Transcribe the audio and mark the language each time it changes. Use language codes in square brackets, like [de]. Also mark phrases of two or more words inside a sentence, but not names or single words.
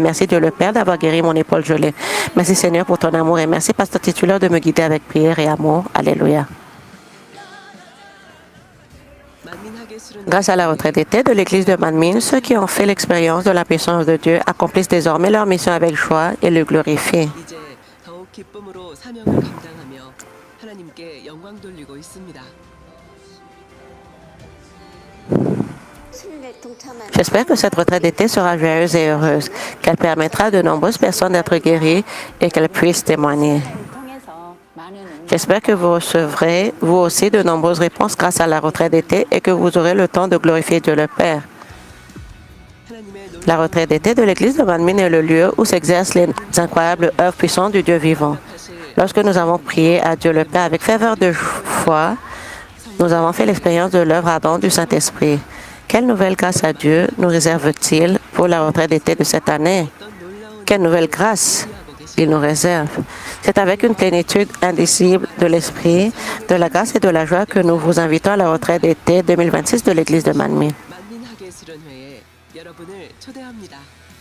[fr] Merci Dieu le Père d'avoir guéri mon épaule gelée. Merci Seigneur pour ton amour et merci pasteur titulaire de me guider avec prière et amour. Alléluia. Grâce à la retraite d'été de l'église de Manmin, ceux qui ont fait l'expérience de la puissance de Dieu accomplissent désormais leur mission avec joie et le glorifient. [ko] 이제 더욱 기쁨으로 사명을 감당하며 하나님께 영광 돌리고 있습니다. 수련회 동참한 [fr] J'espère que cette retraite d'été sera joyeuse et heureuse, qu'elle permettra à de nombreuses personnes d'être guéries et qu'elles puissent témoigner. [ko] 통해서 많은 [fr] J'espère que vous recevrez, vous aussi, de nombreuses réponses grâce à la retraite d'été et que vous aurez le temps de glorifier Dieu le Père. [ko] 하나님의 [fr] La retraite d'été de l'église de Manmin est le lieu où s'exercent les incroyables œuvres puissantes du Dieu vivant. Lorsque nous avons prié à Dieu le Père avec ferveur de foi, nous avons fait l'expérience de l'œuvre ardente du Saint-Esprit. Quelle nouvelle grâce à Dieu nous réserve-t-il pour la retraite d'été de cette année? [ko] 놀라운 [fr] Quelle nouvelle grâce! qu'il nous réserve. C'est avec une plénitude indicible de l'esprit, de la grâce et de la joie que nous vous invitons à la retraite d'été 2026 de l'Église de Manmin. [ko] 만민학예 수련회에 여러분을 초대합니다.